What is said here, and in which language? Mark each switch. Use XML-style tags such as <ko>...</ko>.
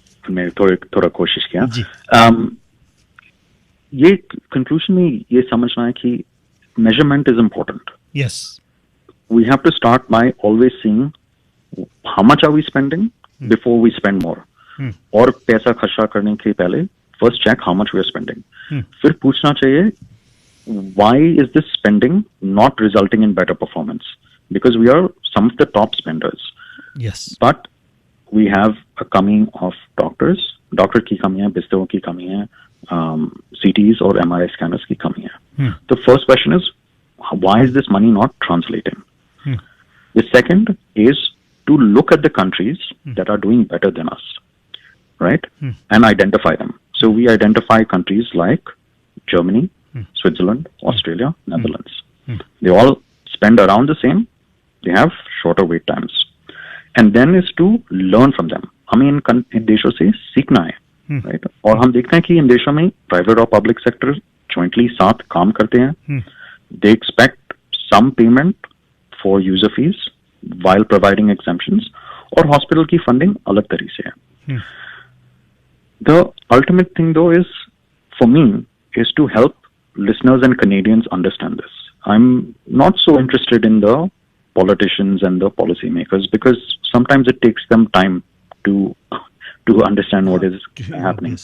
<hi>मैंने थोड़ा कोशिश किया. ये कंक्लूजन में ये समझना है कि</hi> <en>measurement is important. Yes. We have to start by always seeing how much are we spending before we spend more.</en> <hi>और पैसा खर्चा करने के पहले</hi> <en>first check how much we are spending.</en> <hi>फिर पूछना चाहिए</hi> <en>why is this spending not resulting in better performance? Because we are some of the top spenders. Yes. But we have a kami of doctors.</en> <hi>डॉक्टर की कमी है, बिस्तरों की कमी है, CTs और MRI scanners की कमी है.</hi> <en>The first question is, why is this money not translating? The second is to look at the countries that are doing better than us, right? And identify them. So we identify countries like Germany, Switzerland, Australia, Netherlands. They all spend around the same. They have shorter wait times. And then is to learn from them.</en> <hi>हमें इन देशों से सीखना है, right? और हम देखते हैं कि इन देशों में प्राइवेट और पब्लिक सेक्टर जॉइंटली साथ काम करते हैं.</hi> <en>they expect some payment for user fees while providing exemptions,</en> <hi>और हॉस्पिटल की फंडिंग अलग तरीके से है.</hi> <en>The ultimate thing though is, for me, is to help listeners and Canadians understand this. I'm not so interested in the politicians and the policymakers because sometimes it takes them time to understand what is happening.</en>